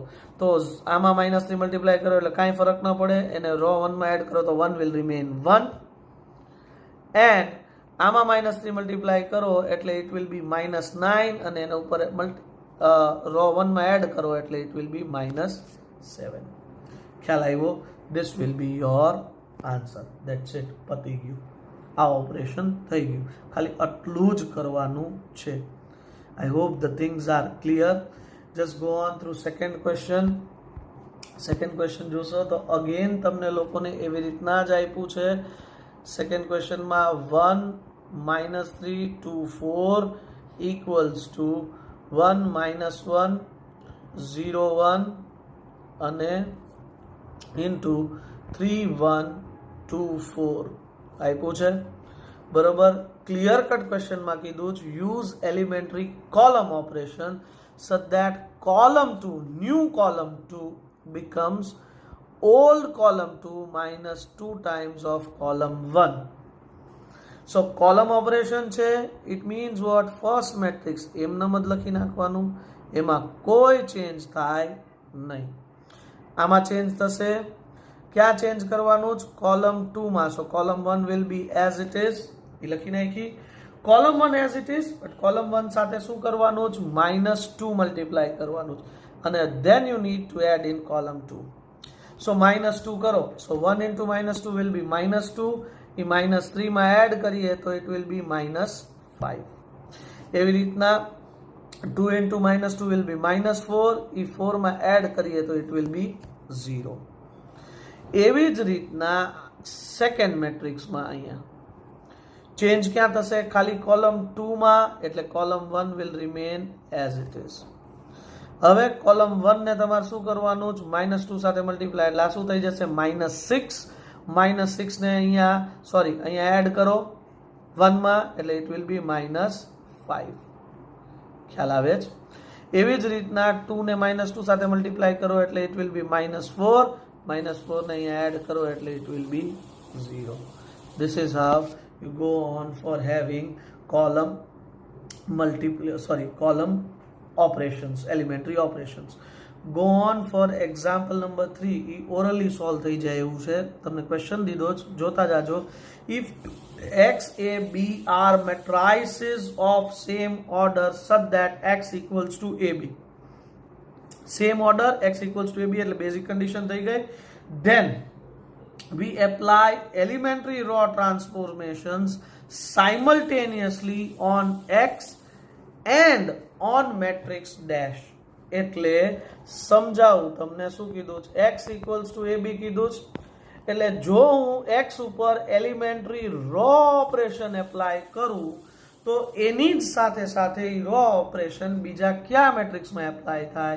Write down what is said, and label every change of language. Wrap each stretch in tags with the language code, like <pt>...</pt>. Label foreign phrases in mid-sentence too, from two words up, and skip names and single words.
<gu>તો આમાં -3 મલ્ટીપ્લાય કરો એટલે કાંઈ ફરક ન પડે, એને રો 1 માં એડ કરો તો 1</gu> <en>will remain</en> <gu>1 એન્ડ આમાં -3 મલ્ટીપ્લાય કરો એટલે</gu> <en>it will be</en> <gu>-9 અને એના ઉપર રો 1 માં એડ કરો એટલે</gu> <en>it will be</en> <gu>-7. ખ્યાલ આવ્યો?</gu> <en>This will be your answer. That's it,</en> <gu>પતી ગયું. આ ઓપરેશન થઈ ગયું. ખાલી આટલું જ કરવાનું છે.</gu> <en>I hope the things are clear. Just go on through second question. Second question</en> <gu>જોશો તો again તમને લોકોને એવી રીતના જ આપ્યું છે. સેકન્ડ ક્વેશ્ચનમાં 1 -3 2 4</gu> <en>equals to</en> <gu>1 -1 0 1 અને into 3 1 2 4 આપ્યું છે.</gu> <en>બરોબર, ક્લિયર કટ ક્વેશ્ચનમાં</en> <gu>કીધું છે</gu> <en>use elementary column operation so that column 2 new column 2 becomes old column 2 minus 2 times of column 1. so column operation છે, it means what?</en> <gu>first matrix એમનામ જ લખી નાખવાનું, એમાં કોઈ ચેન્જ થાય નહીં. આમાં ચેન્જ થશે, ક્યાં ચેન્જ કરવાનું?</gu> <en>કોલમ 2 માં. so column 1 will be as it is,</en> <gu>એ લખી નાખી.</gu> <en>કોલમ 1 as it is,</en> <gu>બટ કોલમ 1 સાથે શું કરવાનું?</gu> <en>-2 મલ્ટીપ્લાય</en> <gu>કરવાનું અને</gu> <en>then you need to add in column 2. so -2 કરો, so 1 into -2 will be -2.</en> <gu>એ -3 માં એડ કરીએ તો</gu> <en>it will be</en> <gu>-5. એવી રીતના</gu> <en>2 into -2 will be -4.</en> <gu>એ 4 માં એડ કરીએ તો</gu> <en>it will be</en> <gu>0. એવી જ રીતના સેકન્ડ મેટ્રિક્સમાં અહીંયા ચેન્જ ક્યાં થશે?</gu> <en>ખાલી કોલમ 2</en> <gu>માં, એટલે</gu> <en>column 1 will remain as it is.</en> <gu>હવે કોલમ 1 ને તમારે શું કરવાનું? -2 સાથે મલ્ટીપ્લાય એટલે શું થઈ જશે? -6. -6 ને અહીંયા અહીંયા એડ કરો 1 માં એટલે</gu> <en>it will be</en> <gu>-5. ખ્યાલ આવે છે? એવી જ રીતના 2 ને -2 સાથે મલ્ટીપ્લાય કરો એટલે</gu> <en>it will be</en> <gu>-4. -4 ને અહીંયા એડ કરો એટલે</gu> <en>it will be</en> <gu>0.</gu> <en>This is how you go on for having column operations, elementary operations. Go on for example number 3.</en> <gu>એ</gu> <en>orally solve</en> <gu>થઈ જાય એવું છે. તમને ક્વેશ્ચન દીધો જ, જોતા જાજો.</gu> <en>if x a b are matrices of same order such that x equals to ab, same order x equals to ab એટલે basic condition</en> <gu>થઈ ગઈ.</gu> <en>then we apply elementary row transformations simultaneously on x and on matrix dash.</en> <gu>એટલે સમજાવું તમને શું કીધું છે, x</gu> <en>equals to</en> <gu>ab કીધું છે. એટલે જો હું x ઉપર</gu> <en>elementary row operation apply</en> <gu>કરું તો એની જ સાથે સાથે</gu> <en>row operation</en> <gu>બીજા કયા મેટ્રિક્સમાં એપ્લાય થાય?</gu>